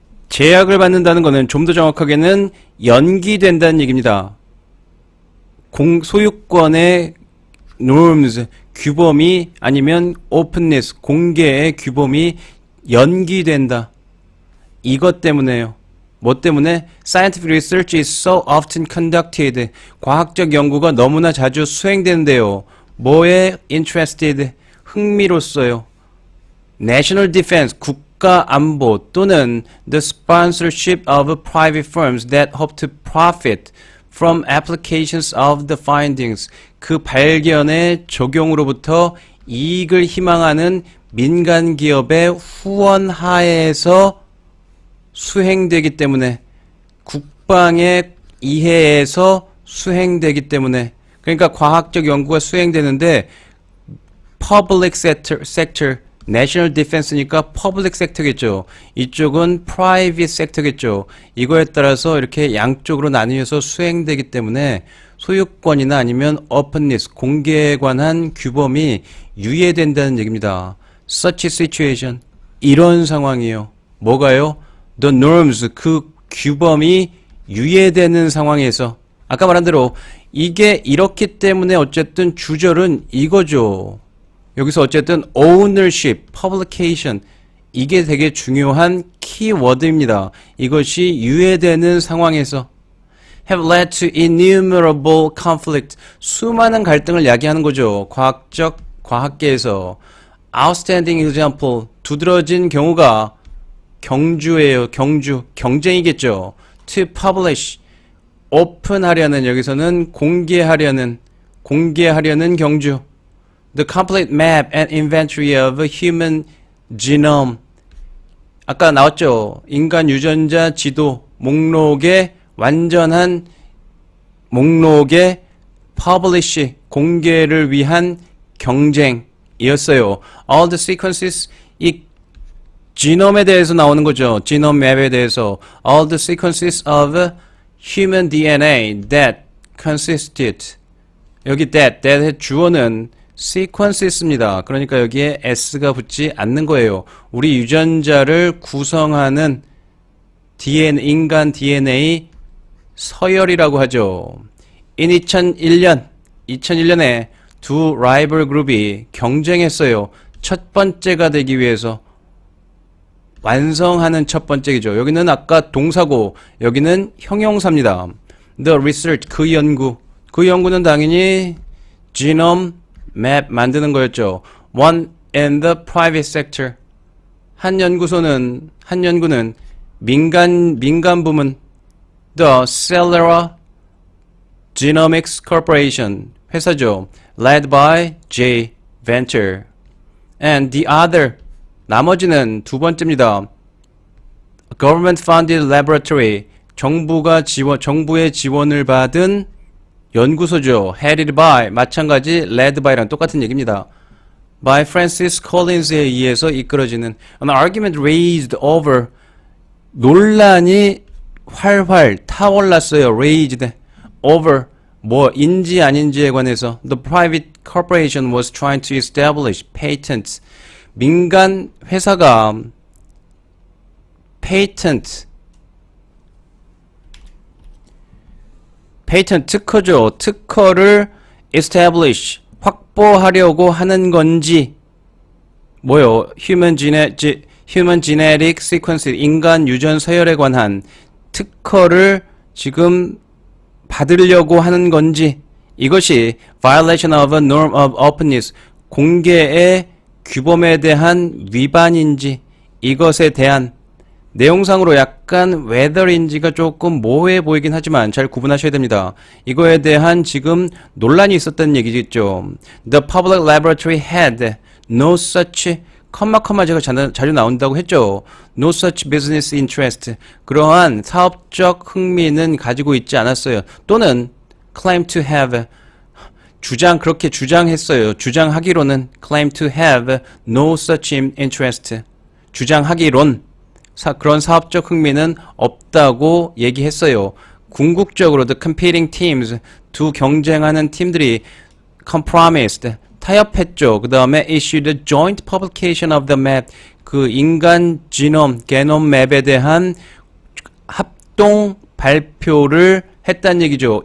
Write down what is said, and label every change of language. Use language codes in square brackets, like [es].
[ko] 제약을 받는다는 것은 좀 더 정확하게는 연기된다는 얘기입니다. 소유권의 norms, 규범이 아니면 openness, 공개의 규범이 연기된다. 이것 때문에요. 뭐 때문에? [en] Scientific research is so often conducted. [ko] 과학적 연구가 너무나 자주 수행되는데요. 뭐에 interested? 흥미로써요. [en] National defense, [ko] 국가 안보 또는 [en] the sponsorship of private firms that hope to profit from applications of the findings. [ko] 그 발견의 적용으로부터 이익을 희망하는 민간 기업의 후원 하에서 수행되기 때문에 국방의 이해에서 수행되기 때문에 그러니까 과학적 연구가 수행되는데 public sector, national defense니까 public sector겠죠. 이쪽은 private sector겠죠. 이거에 따라서 이렇게 양쪽으로 나뉘어서 수행되기 때문에 소유권이나 아니면 openness, 공개에 관한 규범이 유예된다는 얘기입니다. [en] Such a situation, [ko] 이런 상황이요. 뭐가요? The norms, 그 규범이 유예되는 상황에서 아까 말한 대로 이게 이렇기 때문에 어쨌든 주절은 이거죠. 여기서 어쨌든 ownership, publication 이게 되게 중요한 키워드입니다. 이것이 유예되는 상황에서 [en] have led to innumerable conflict [ko] 수많은 갈등을 야기하는 거죠. 과학계에서 [en] outstanding example [ko] 두드러진 경우가 경주예요. 경쟁이겠죠. [en] to publish [ko] 오픈하려는 여기서는 공개하려는 경주 [en] the complete map and inventory of a human genome [ko] 아까 나왔죠. 인간 유전자 지도 목록의 완전한 목록의 publish 공개를 위한 경쟁이었어요. [en] All the sequences [ko] 이 지놈에 대해서 나오는 거죠. 지놈 맵에 대해서 [en] all the sequences of human DNA that consisted [ko] 여기 that의 주어는 sequences입니다. 그러니까 여기에 s가 붙지 않는 거예요. 우리 유전자를 구성하는 DNA, 인간 DNA 서열이라고 하죠. In 2001년에 두 라이벌 그룹이 경쟁했어요. 첫 번째가 되기 위해서 완성하는 첫 번째이죠. 여기는 아까 동사고 여기는 형용사입니다. [en] The research, [ko] 그 연구는 당연히 genome map 만드는 거였죠. [en] One in the private sector. [ko] 한 연구는 민간 부문 The Celera Genomics Corporation 회사죠. [en] Led by J Venture. And the other [ko] 나머지는 두 번째입니다. [en] Government funded laboratory [ko] 정부의 지원을 받은 연구소죠. [en] Headed by [ko] 마찬가지 led by랑 똑같은 얘기입니다. [en] By Francis Collins에 [ko] 의해서 이끌어지는 [en] an argument raised over [ko] 논란이 활활 타올랐어요. [en] raised over [ko] 뭐인지 아닌지에 관해서 [en] the private corporation was trying to establish patents [ko] 민간 회사가 [en] patent 특허죠. [ko] 특허를 establish 확보하려고 하는 건지 뭐요? [en] human genetic sequence [ko] 인간 유전 서열에 관한 특허를 지금 받으려고 하는 건지 이것이 [en] violation of a norm of openness [ko] 공개의 규범에 대한 위반인지 이것에 대한 내용상으로 약간 whether인지가 조금 모호해 보이긴 하지만 잘 구분하셔야 됩니다. 이거에 대한 지금 논란이 있었다는 얘기겠죠. [en] The public laboratory had no such [ko] 제가 자주 나온다고 했죠. [en] No such business interest. [ko] 그러한 사업적 흥미는 가지고 있지 않았어요. 또는 [en] claim to have [ko] 그렇게 주장했어요. 주장하기로는 [en] claim to have no such interest. [ko] 주장하기론 그런 사업적 흥미는 없다고 얘기했어요. 궁극적으로 [en] the competing teams [ko] 두 경쟁하는 팀들이 compromised 타협했죠. 그 다음에 [en] issued a joint publication of the map [ko] 그 인간 게놈 맵에 대한 합동 발표를 했다는 얘기죠.